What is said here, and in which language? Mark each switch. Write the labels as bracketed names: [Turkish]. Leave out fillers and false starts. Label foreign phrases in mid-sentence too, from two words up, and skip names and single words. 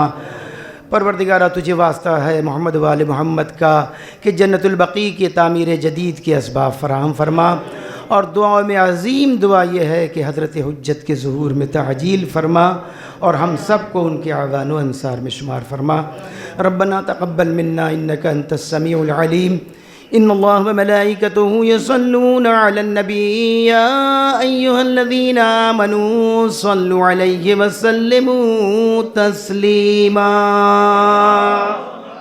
[Urdu] پروردگارا تجھے واسطہ ہے محمد والے محمد کا کہ جنت البقیع کے تعمیر جدید کے اسباب فراہم فرما. اور دعا میں عظیم دعا یہ ہے کہ حضرت حجت کے ظہور میں تعجیل فرما اور ہم سب کو ان کے اعوان و انصار میں شمار فرما. [Arabic] ربنا تقبل منا إنك أنت السميع العليم. إن الله وملائكته يصلون على النبي يا أيها الذين آمنوا صلوا عليه وسلموا تسليما.